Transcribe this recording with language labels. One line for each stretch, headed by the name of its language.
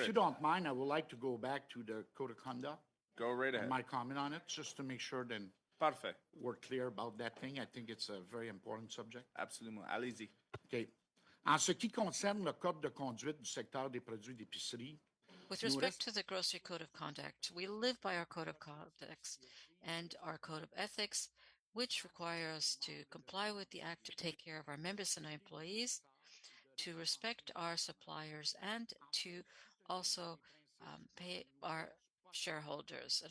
English: If you don't mind, I would like to go back to the Code of Conduct. Go right ahead. My comment on it, just to make sure that
French: Parfait.
English: we're clear about that thing. I think it's a very important subject.
French: Absolument. Allez-y.
English: OK.
French: En ce qui concerne le code de conduite du secteur des produits d'épicerie,
English: with respect to the Grocery Code of Conduct, we live by our Code of Conduct and our Code of Ethics, which require us to comply with the Act to take care of our members and our employees, to respect our suppliers, and to also pay our shareholders.